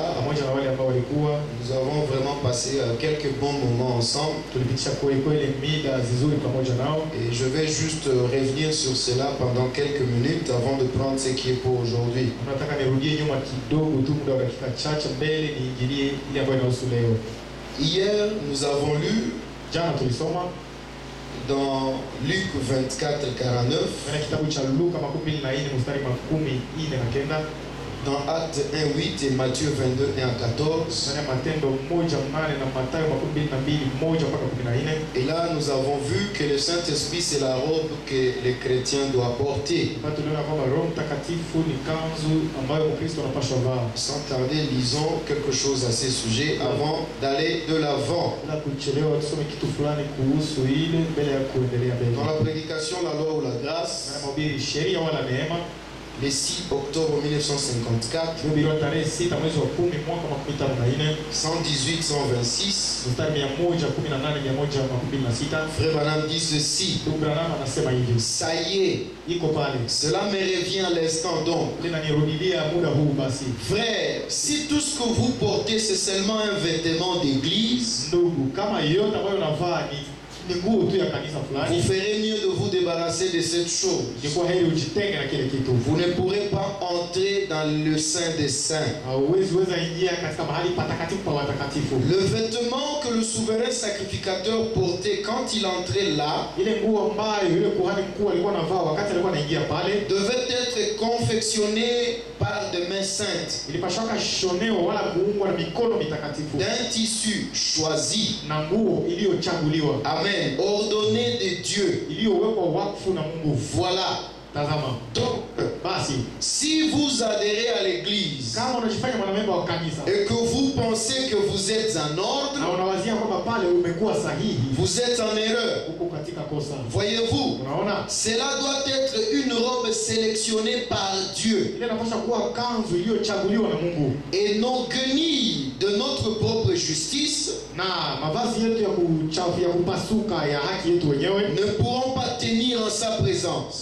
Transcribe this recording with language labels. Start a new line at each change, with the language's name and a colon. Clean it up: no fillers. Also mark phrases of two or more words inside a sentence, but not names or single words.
Swahili: pamoja na wale ambao walikuwa.
French: Nous avons vraiment passé quelques bons moments ensemble.
Swahili: Tulipitisha kweli kweli mida nzuri pamoja nao.
French: Et je vais juste revenir sur cela pendant quelques minutes avant de prendre ce qui est pour aujourd'hui.
Swahili: Nataka nirudie nyuma kidogo tu muda wa dakika chache mbele niingilie ile ambayo inahusu leo.
French: Hier, nous avons lu
Swahili: Jana tulisoma
French: dans Luc 24:49,
Swahili: katika kitabu cha Luka 24 mstari 49,
French: dans Actes 1:8 et Matthieu 22:1-14.
Swahili: na Matendo 1:8 na Mathayo 22:1-14.
French: Et là, nous avons vu que le Saint-Esprit, c'est la robe que les chrétiens doivent porter.
Swahili: Tuliona kwamba Roho Mtakatifu ni kanzu ambayo Mkristo anapaswa vaa.
French: Sans tarder, lisons quelque chose à ces sujets avant d'aller de l'avant.
Swahili: Bila kuchelewa tusome kitu fulani kuhusu ile mbele ya kuendelea mbele.
French: Dans la prédication, la loi ou la grâce,
Swahili: Na mahubiri sheria wala neema,
French: le 6 octobre 1954,
Swahili: Biblia tarehe 6 mwezi wa 10 mwaka 2054, 118-126, mstari 118-126.
French: Frère Branham dit ceci:
Swahili: Ndugu Branham anasema hivi.
French: ça y est,
Swahili: Iko pale.
French: cela me revient à l'instant donc.
Swahili: Tena nirudilia muda huu basi.
French: Frère, si tout ce que vous portez c'est seulement un vêtement d'église,
Swahili: Ndugu, kama yote ambayo unavaa ni nguo tu ya kanisa
French: vous
Swahili: fulani,
French: ferez mieux de vous débarrasser de cette chose.
Swahili: ni kwa heri ujitenge na kile kitu.
French: Vous ne pourrez pas entrer dans le sein des saints.
Swahili: Hauwezi weza ingia katika mahali patakatifu pa watakatifu.
French: Le vêtement que le souverain sacrificateur portait quand il entrait là
Swahili: Ile nguo ambayo yule kuhani mkuu alikuwa anavaa wakati alikuwa anaingia pale
French: devait être confectionné par par des mains saintes,
Swahili: ilipashwaka shonewa wala kuungwa na mikono mitakatifu,
French: d'un tissu choisi,
Swahili: na nguo iliyochaguliwa,
French: amen, ordonné de Dieu.
Swahili: iliyowekwa wakfu na Mungu.
French: Voilà.
Swahili: Tazama.
French: Donc,
Swahili: Basi
French: si vous adhérez à l'église
Swahili: kama unajifanya mwanamemba wa kanisa
French: et que vous pensez que vous êtes en
Swahili: na
French: ordre,
Swahili: unawazia kwamba pale umekuwa sahihi,
French: vous êtes en erreur.
Swahili: uko katika kosa.
French: Voyez-vous,
Swahili: Unaona,
French: cela doit être une robe sélectionnée par Dieu
Swahili: ile inapaswa kuwa kanzu iliyochaguliwa na Mungu,
French: et nos guenilles de notre propre justice
Swahili: na mavazi yetu ya kupasuka ya haki yetu wenyewe
French: ne pourront pas tenir en sa présence.